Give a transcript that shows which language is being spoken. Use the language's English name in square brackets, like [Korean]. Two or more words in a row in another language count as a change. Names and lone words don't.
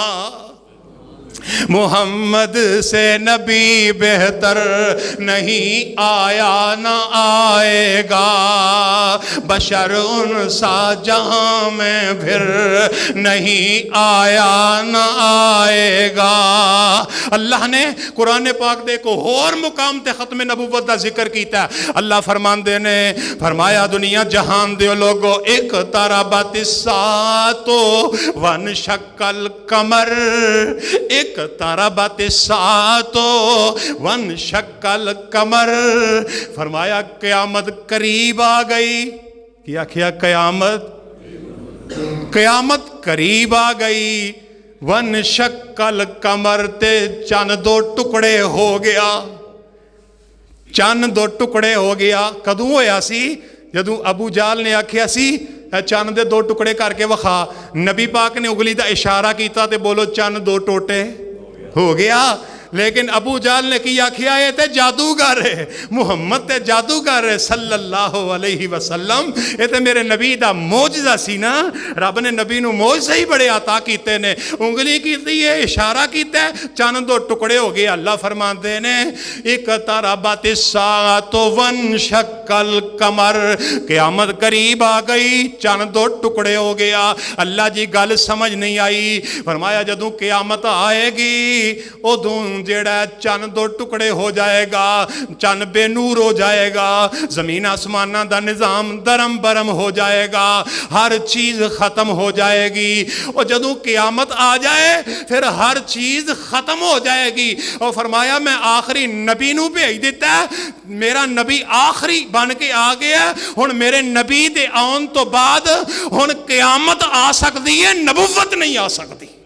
[Urdu] محمد سے نبی بہتر نہیں آیا نہ آئے گا، بشر ان سا جہاں میں پھر نہیں آیا نہ آئے گا۔ [Punjabi] اللہ نے قرآن پاک دے کو اور مقام تے ختم نبوت دا ذکر کیتا ہے۔ اللہ فرماندے نے فرمایا دنیا جہان دے لوگو، [Arabic] اقتربت الساعۃ وانشق القمر، اقتربت الساعۃ وانشق القمر، [Urdu] فرمایا قیامت قریب آ گئی۔ کیا کیا؟ قیامت قریب آ گئی۔ [Punjabi] وانشق القمر، تے چند دو ٹکڑے ہو گیا، چند دو ٹکڑے ہو گیا۔ کدوں ہویا سی؟ جدوں ابو جال نے آکھیا سی چند دے دو ٹکڑے کر کے وکھا، نبی پاک نے انگلی دا اشارہ کیتا تے بولو چند دو ٹوٹے ہو گیا۔ لیکن ابو جال نے کیا کیا یہ تے جادوگر ہے، محمد تے جادوگر ہے [Arabic] صلی اللہ علیہ وسلم، [Punjabi] یہ تے میرے نبی دا موجزہ سی نا۔ رب نے نبی نو موجزہ ہی بڑے عطا کیتے نے، انگلی کیتی ہے، اشارہ کیتا ہے، چند دو ٹکڑے ہو گئے۔ اللہ فرماتے نے [Arabic] اقتربت الساعۃ وانشق القمر، [Punjabi] قیامت قریب آ گئی، چند دو ٹکڑے ہو گیا۔ اللہ جی گل سمجھ نہیں آئی، فرمایا جدوں قیامت آئے گی ادوں جیڑا چند دو ٹکڑے ہو جائے گا، چند بے نور ہو جائے گا، زمین آسمانہ دا نظام درم برم ہو جائے گا، [Urdu] ہر چیز ختم ہو جائے گی۔ اور جدوں قیامت آ جائے پھر ہر چیز ختم ہو جائے گی۔ [Punjabi] اور فرمایا میں آخری نبی نو بھیج دیتا ہے، میرا نبی آخری بن کے آ گیا، ہن میرے نبی دے آن تو بعد ہن قیامت [Urdu] آ سکتی ہے، نبوت نہیں آ سکتی۔